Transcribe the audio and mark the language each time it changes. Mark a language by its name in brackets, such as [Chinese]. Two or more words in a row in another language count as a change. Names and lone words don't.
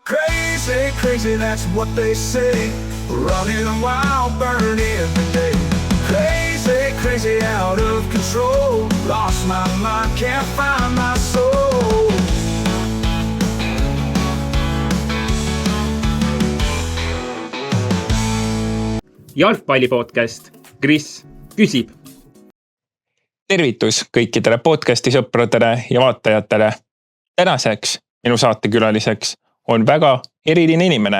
[English] Crazy, crazy, that's what they say. Running wild, burning every day. Crazy, crazy, out of control. Lost my mind, can't find my soul. [Estonian] Jalgpallipodcast Kris küsib. Tervitus kõikidele podcasti sõpradele ja vaatajatele. Tänaseks minu saatekülaliseks on väga eriline inimene.